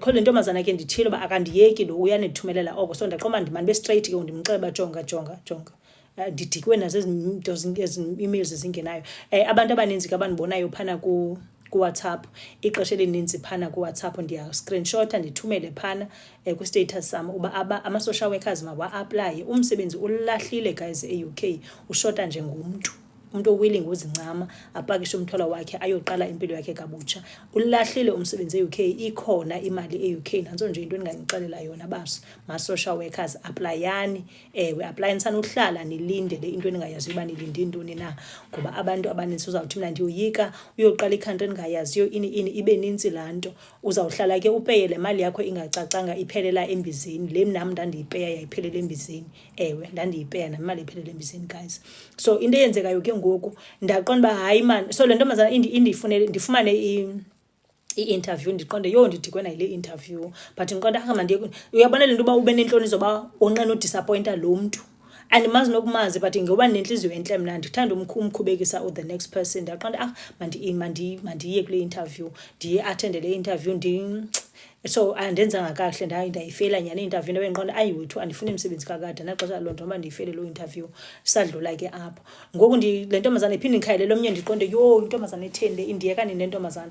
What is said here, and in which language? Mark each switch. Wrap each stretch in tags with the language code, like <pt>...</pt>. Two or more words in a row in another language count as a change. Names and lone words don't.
<xh>Kho le ntombazana ke ndithile uba akandiyeki lo uyanithumela oko. So ndaqomba ndimane be-straight ke ndimxele uba jonga. Ndidikwe nazo ezi emails zingenayo. Abantu abaninzi ke abandibonayo phana ku-WhatsApp, ixesha elininzi phana ku-WhatsApp ndiya-screenshota ndithumele phana ku-status sam uba ama-social workers mawa-aplaye. Umsebenzi ulahlile guys e-UK, ushota nje ngumntu. Umuntu owilling uzincama apakishe umthwalo wakhe ayoqala impilo yakhe kabutsha. Ulahlile umsebenzi e-UK, ikhona imali e-UK. Nanso nje into endinganixelela yona baso ma-social workers, aplayani. Aplayani sanuhlala nilinde le into eningayaziyo uba nilinde intoni na, ngoba abantu abaninzi uzawuthi mna ndiyoyika uyoqala ikhantri endingayaziyo ini ibe ninzi laa nto. Uzawuhlala ke upeye le mali yakho ingacacanga iphelela embizeni. Le nam ndandiyipeya yayiphelela embizeni. Ndandiyipeya nemali iphelela embizeni guys. So into eyenzekayo ke ngoku ndaqonda uba hayi man, so le ntombazana indifunele ndifumane i-interview. Ndiqonde yho ndidikwe nayo le interview, but ndiqonda uyabona le nto uba ube nentloni zoba onqena udisappointa lo mntu. Andimazi nokumazi, but ngoba nenhliziyo entle mna ndithanda umkhubekisa</xh> <en>the next person.</en> <xh>Ndaqonda mandiye kule interview, ndiye-athende le interview. So andenzanga kakuhle, ndayifeyila nyani i-interview. Ndabe ndiqonda wethu andifuni umsebenzi kakade, naxesha loo nto uba ndiyifeyile loo interview. Sadlula ke apho ngoku le ntombazana iphinde ndikhayelele omnye, ndiqonde yho intombazana etheni le, indiyekani nentombazana.</xh>